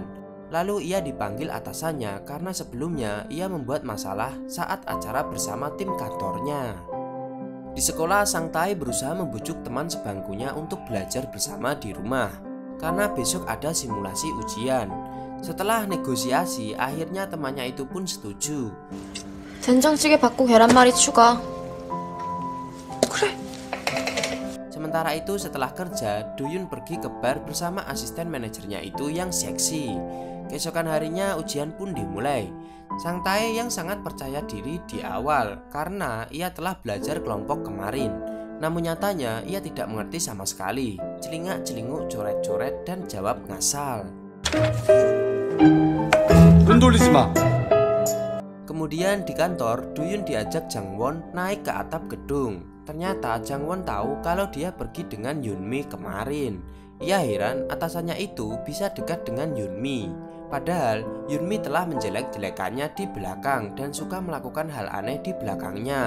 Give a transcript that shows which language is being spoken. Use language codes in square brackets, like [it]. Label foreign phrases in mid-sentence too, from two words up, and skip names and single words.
[id] Lalu ia dipanggil atasannya karena sebelumnya ia membuat masalah saat acara bersama tim kantornya. Di sekolah, Sang Tae berusaha membujuk teman sebangkunya untuk belajar bersama di rumah karena besok ada simulasi ujian. Setelah negosiasi, akhirnya temannya itu pun setuju. [ko] 된장찌개 받고 계란말이 추가. [id] Sementara itu setelah kerja, Doyun pergi ke bar bersama asisten manajernya itu yang seksi. Keesokan harinya ujian pun dimulai. Sang Tae yang sangat percaya diri di awal karena ia telah belajar kelompok kemarin. Namun nyatanya ia tidak mengerti sama sekali. Celingak-celinguk, coret-coret dan jawab ngasal. [ko] 눈 돌리지 마. [id] Kemudian di kantor, Doyun diajak Jangwon naik ke atap gedung. Ternyata Jangwon tahu kalau dia pergi dengan Yunmi kemarin. Ia heran atasannya itu bisa dekat dengan Yunmi. Padahal Yunmi telah menjelek-jelekannya di belakang dan suka melakukan hal aneh di belakangnya.